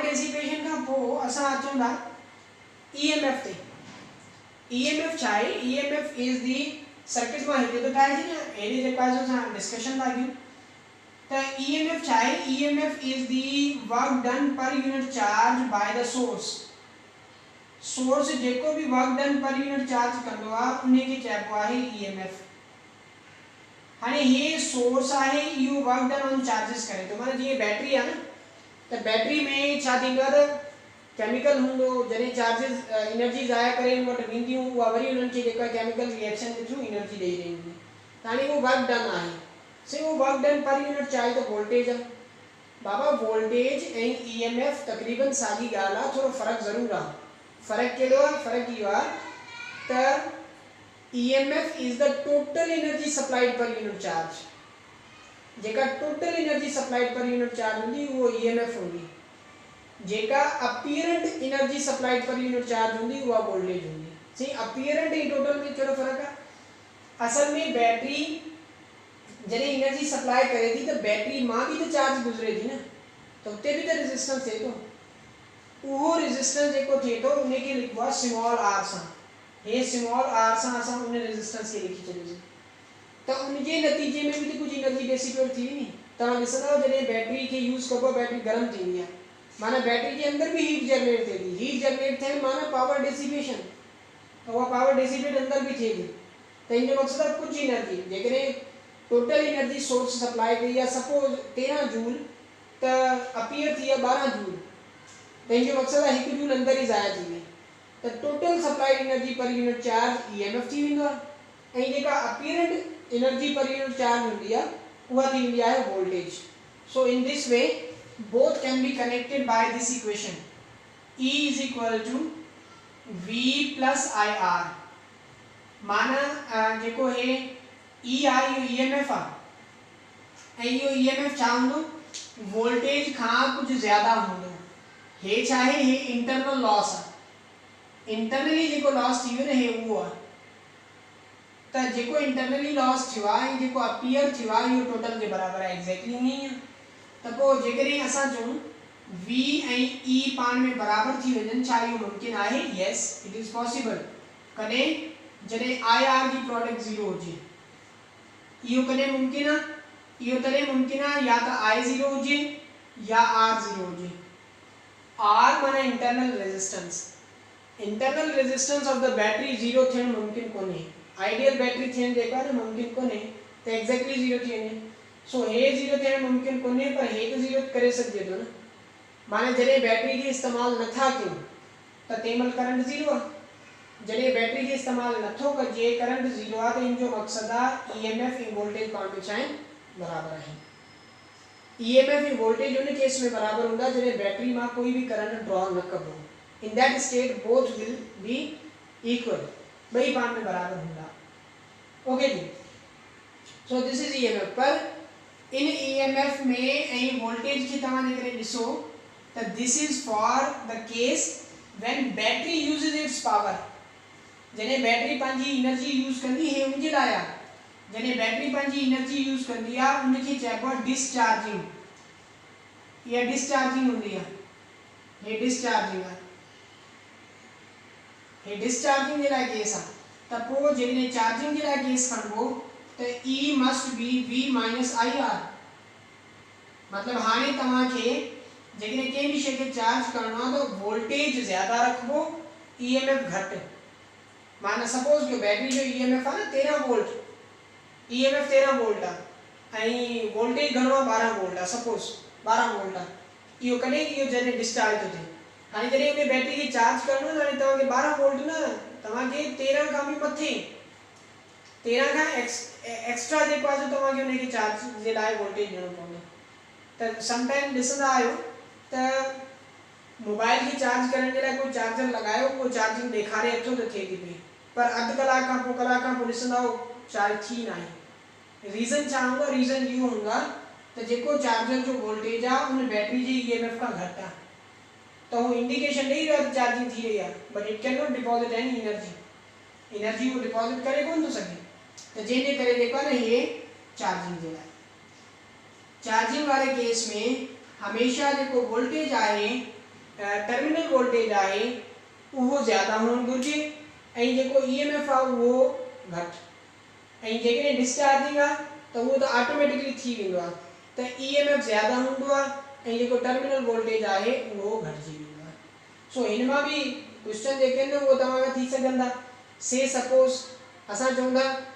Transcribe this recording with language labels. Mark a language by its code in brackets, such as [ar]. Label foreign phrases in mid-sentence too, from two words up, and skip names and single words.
[sd] डिसिपेशन का पो असा अचूं था ईएमएफ ते ईएमएफ चाहे [en] EMF is the circuit [sd] में हिते तो ठाहे थी ना एडी जे पास असा डिस्कशन लागियो त ईएमएफ चाहे [en] EMF is the work done per unit charge by the source [sd] सोर्स जेको भी [en] work done per unit charge [sd] कंदो आ उन्हें के चइबो आहे ईएमएफ हाने ये सोर्स आहे यू [en] work done on charges [sd] करे तो माने जे बैटरी है ना तो बैटरी में छा थींदो आहे त केमिकल हुंदो जने चार्जेस एनर्जी जाया करे वट विंदियूं उहा वरी उनन के जेका [en] chemical reaction [sd] के थ्रू एनर्जी दे रही हुंदी तानी वो [en] work done [sd] आहे से वो [en] work done per unit [sd] चाहे तो वोल्टेज आहे बाबा वोल्टेज ऐं ईएमएफ तकरीबन साॻी ॻाल्हि आहे थोरो फ़र्क़ु ज़रूरु आहे फ़र्क़ु कहिड़ो आहे फ़र्क़ु इहो आहे त [en] EMF is the total energy supplied per unit charge [sd] जेका [en] total energy supplied per unit charge [sd] हूंदी उहो ईएमएफ हूंदी जेका [en] apparent energy supplied per unit charge [sd] हूंदी उहा वोल्टेज हूंदी सी अपीयरेंट ऐं टोटल में कहिड़ो फ़र्क़ु आहे असल में बैटरी जॾहिं एनर्जी सप्लाई करे थी त बैटरी मां बि त चार्ज गुज़रे थी न त उते बि त रेजिस्टेंस थिए थो उहो रेजिस्टेंस जेको थिए थो उनखे लिखिबो आहे [en] small R [sd] सां हे [en] small R [sd] सां असां उन रेजिस्टेंस खे लिखी छॾियोसीं त उनजे नतीजे में बि त कुझु एनर्जी डेसिपेट थी नी तव्हां ॾिसंदव जॾहिं बैटरी खे यूज़ कबो बैटरी गरम थींदी आहे माना बैटरी जे अंदर भी [en] heat generate [sd] थिए थी [en] heat generate [sd] थियण माना [en] power dissipation [sd] त उहा [en] power dissipate [sd] अंदर भी थिए थी त इन जो मक़सदु आहे कुझु एनर्जी जेकॾहिं [en] total energy [sd] सोर्स सप्लाई कई आहे सपोज 13 जूल त अपीयर थी आहे 12 जूल त इन जो मक़सदु आहे 1 जूल अंदर ई ज़ाया थी वई त [en] total supplied energy per unit charge [sd] ईएमएफ थी वेंदो आहे ऐं जेका [en] apparent energy per unit charge [sd] हूंदी आहे उहा थी वेंदी आहे वोल्टेज [en] so in this way both can be connected by this equation E is equal to V plus IR [sd] माना जेको है E आहे इहो EMF आहे ऐं इहो EMF छा हूंदो वोल्टेज खां कुझु ज़्यादा हूंदो हे छा आहे हे [en] internal loss [sd] आहे इंटरनली जेको लॉस थी वियो न हे उहो आहे त जेको इंटरनली लॉस थियो आहे ऐं जेको अपीयर थियो आहे इहो टोटल जे बराबरि आहे एक्ज़ैक्टली ईअं ई आहे त पोइ जेकॾहिं असां चऊं V ऐं E पाण में बराबरि थी वञनि छा इहो मुमकिन आहे [en] yes it is possible [sd] कॾहिं जॾहिं IR जी प्रोडक्ट 0 हुजे इहो कॾहिं मुमकिन आहे इहो तॾहिं मुमकिन आहे या त I 0 हुजे या R 0 हुजे R माना [en] internal resistance of the battery [sd] 0 थियणु मुमकिन कोन्हे [en] ideal battery [sd] थियणु जेको आहे न मुमकिन कोन्हे त एक्ज़ैक्टली 0 थी वञे सो हे 0 थियणु मुमकिन कोन्हे पर हे त 0 करे सघिजे थो न माना जॾहिं बैटरी खे इस्तेमालु नथा कयूं त तंहिंमहिल करंट 0 आहे जॾहिं बैटरी खे इस्तेमालु नथो कजे करंट 0 आहे त इन जो मक़सदु आहे ईएमएफ ऐं वोल्टेज पाण में छा आहिनि बराबरि आहिनि ईएमएफ ऐं वोल्टेज उन केस में बराबरि हूंदा जॾहिं बैटरी मां कोई बि [en] current draw [sd] न कबो [en] in that state both will be equal [sd] ॿई पाण में बराबरि हूंदा ओके जी [en] so this is EMF [sd] पर इन ईएमएफ में ऐं वोल्टेज खे तव्हां जेकॾहिं ॾिसो त [en] this is for the case when battery uses its power [sd] जॾहिं बैटरी पंहिंजी एनर्जी यूज़ कंदी हे उनजे लाइ आहे जॾहिं बैटरी पंहिंजी एनर्जी यूज़ कंदी आहे उनखे चइबो आहे डिस्चार्जिंग या डिस्चार्जिंग हूंदी आहे हे डिस्चार्जिंग आहे हे डिस्चार्जिंग जे लाइ केस आहे त पोइ जॾहिं चार्जिंग जे लाइ केस खणबो त [en] E must be V minus IR [sd] मतलब हाणे तव्हांखे जेकॾहिं कंहिं बि शइ खे चार्ज करणो आहे त वोल्टेज ज़्यादा रखबो EMF घटि माना सपोज कि बैटरी जो EMF आहे न 13 वोल्ट EMF 13 वोल्ट आहे ऐं वोल्टेज घणो आहे 12 वोल्ट आहे सपोज 12 वोल्ट आहे इहो कॾहिं इहो जॾहिं डिस्चार्ज थो थिए हाणे जॾहिं उन बैटरी खे चार्ज करणो आहे त तव्हांखे 12 वोल्ट न तव्हांखे 13 खां बि मथे 13 खां एक्स्ट्रा जेको आहे तव्हांखे उनखे चार्ज जे लाइ वोल्टेज ॾियणो पवंदो त समटाइम ॾिसंदा आहियो त मोबाइल खे चार्ज करण जे लाइ कोई चार्जर लॻायो उहो चार्जिंग ॾेखारे अथो त थिए थी पई पर अधु कलाक खां पोइ कलाक खां पोइ ॾिसंदा चार्ज थी न आहे रीज़न छा हूंदो रीज़न इहो हूंदा त जेको चार्जर जो वोल्टेज आहे उन बैटरी जे EMF खां घटि आहे त उहो इंडिकेशन ॾेई रहियो आहे चार्जिंग थी रही आहे [en] but it cannot deposit any energy [sd] उहो डिपॉज़िट करे कोन थो सघे त जंहिंजे करे जेको आहे न इहे चार्जिंग जे लाइ चार्जिंग वारे केस में हमेशा जेको वोल्टेज आहे [en] terminal voltage [sd] आहे उहो ज़्यादा हुअणु घुरिजे ऐं जेको EMF आहे उहो घटि ऐं जेकॾहिं डिस्चार्जिंग आहे त उहो त ऑटोमेटिकली थी वेंदो आहे त EMF ज़्यादा हूंदो आहे ऐं जेको [en] terminal voltage [sd] आहे उहो घटिजी वेंदो आहे सो हिन मां बि क्वेश्चन जेके आहिनि उहो तव्हां खां थी सघनि था से सपोज असां चऊं था